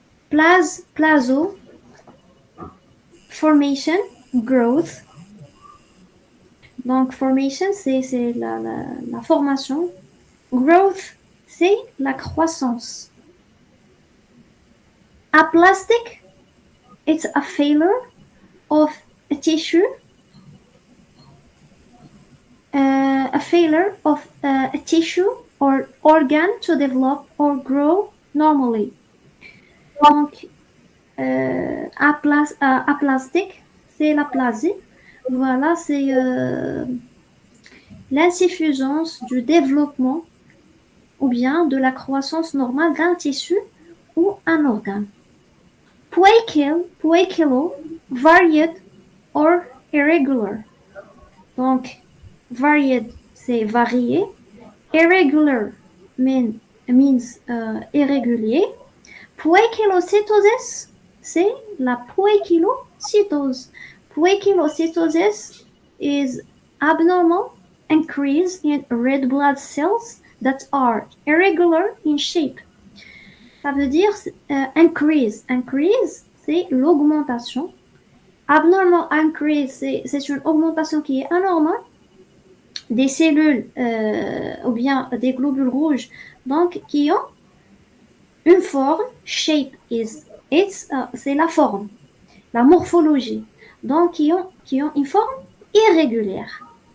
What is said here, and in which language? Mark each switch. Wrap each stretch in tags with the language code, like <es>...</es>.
<en>Plazo, formation, growth.</en> <fr>Donc formation, c'est la formation. Growth, c'est la croissance.</fr> <en>Aplastic, it's a failure of a tissue, a failure of a tissue or organ to develop or grow normally.</en> <fr>Donc, aplastique, c'est l'aplasie. Voilà, c'est l'insuffisance du développement ou bien de la croissance normale d'un tissu ou un organe.</fr> <en>Puéquilo, varied or irregular.</en> <fr>Donc, varied, c'est varié.</fr> <en>Irregular means</en> <fr>irrégulier. Poikilocytosis, c'est la poikilocytose.</fr> <en>Poikilocytosis is abnormal increase in red blood cells that are irregular in shape.</en> <fr>Ça veut dire increase. Increase, c'est l'augmentation.</fr> <en>Abnormal increase,</en> <fr>c'est une augmentation qui est anormale des cellules ou bien des globules rouges donc qui ont une forme, shape c'est la forme, la morphologie, donc qui ont une forme irrégulière.</fr>